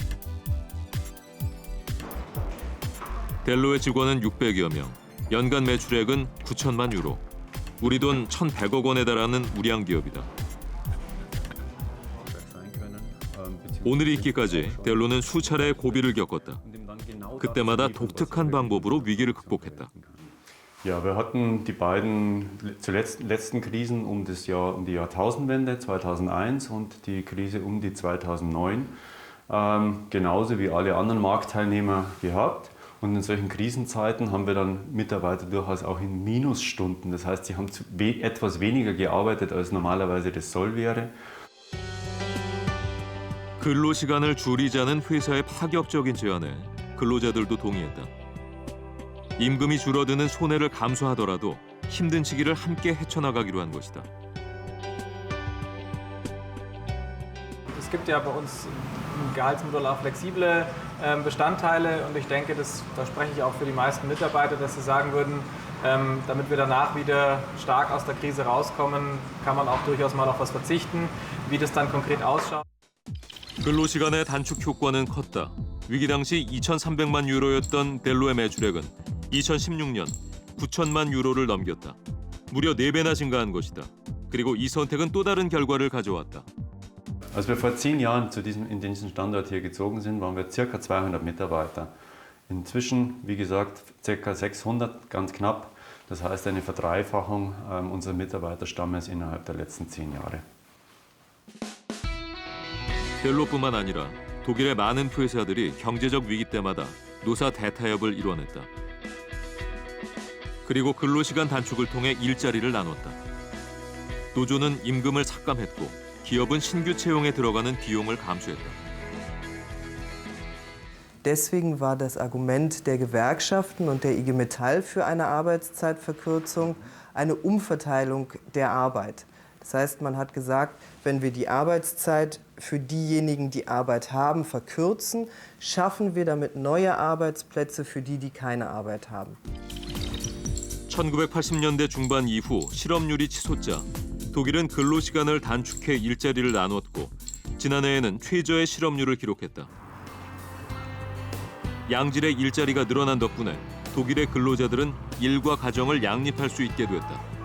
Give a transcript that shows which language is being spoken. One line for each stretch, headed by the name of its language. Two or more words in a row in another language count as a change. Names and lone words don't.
Korean: 델로의 직원은 600여 명, 연간 매출액은 9천만 유로, 우리 돈 1,100억 원에 달하는 우량 기업이다. 오늘이 있기까지 델로는 수차례 고비를 겪었다. 그때마다 독특한 방법으로 위기를 극복했다.
German: Ja, wir hatten die beiden letzten Krisen um die Jahrtausendwende 2001 und die Krise um die 2009 genauso wie alle anderen Marktteilnehmer gehabt. Und in solchen Krisenzeiten haben wir dann Mitarbeiter durchaus auch in Minusstunden. Das heißt, sie haben etwas weniger gearbeitet, als normalerweise das Soll wäre.
Korean: 근로 시간을 줄이자는 회사의 파격적인 제안에 근로자들도 동의했다. 임금이 줄어드는 손해를 감수하더라도 힘든 시기를 함께 헤쳐나가기로 한 것이다.
German: Es gibt ja bei uns im Gehaltsmodell auch flexible Bestandteile und ich denke, da spreche ich auch für die meisten Mitarbeiter, dass sie sagen würden, damit wir danach wieder stark aus der Krise rauskommen, kann man auch durchaus mal auf was verzichten. Wie das dann konkret ausschaut.
Korean: 근로 시간의 단축 효과는 컸다. 위기 당시 2,300만 유로였던 델로의 매출액은 2016년 9천만 유로를 넘겼다. 무려 4배나 증가한 것이다. 그리고 이 선택은 또 다른 결과를 가져왔다.
German: Als wir vor 10 Jahren in diesen Standort hier gezogen sind, waren wir ca. 200 Mitarbeiter. Inzwischen, wie gesagt, ca. 600, ganz knapp. Das heißt eine Verdreifachung unseres Mitarbeiterstammes innerhalb der letzten 10 Jahre.
Korean: 델로뿐만 아니라 독일의 많은 회사들이 경제적 위기 때마다 노사 대타협을 이뤄냈다. 그리고 근로시간 단축을 통해 일자리를 나눴다. 노조는 임금을 삭감했고 기업은 신규 채용에 들어가는 비용을 감수했다.
German: Deswegen war das Argument der Gewerkschaften und der IG Metall für eine Arbeitszeitverkürzung eine Umverteilung der Arbeit. Das heißt, man hat gesagt, wenn wir die Arbeitszeit für diejenigen, die Arbeit haben, verkürzen, schaffen wir damit neue Arbeitsplätze für die, die keine Arbeit haben.
Korean: 1980년대 중반 이후 실업률이 치솟자 독일은 근로시간을 단축해 일자리를 나눴고 지난해에는 최저의 실업률을 기록했다. 양질의 일자리가 늘어난 덕분에 독일의 근로자들은 일과 가정을 양립할 수 있게 됐다.